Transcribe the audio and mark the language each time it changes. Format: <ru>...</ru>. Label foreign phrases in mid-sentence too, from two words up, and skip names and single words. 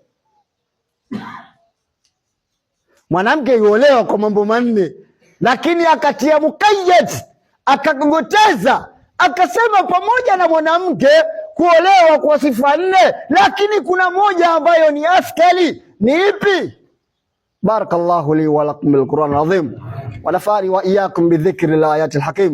<sw>Mwanamke yuolewa kwa mambo manne, lakini akatia mukayyad, akagogoteza, akasema pamoja na mwanamke kuolewa kwa sifa 4, lakini kuna moja ambayo ni askali. Ni ipi?</sw> <ar>بارك الله لي ولكم بالقرآن العظيم ونفعني وإياكم بذكر الآيات الحكيم.</ar>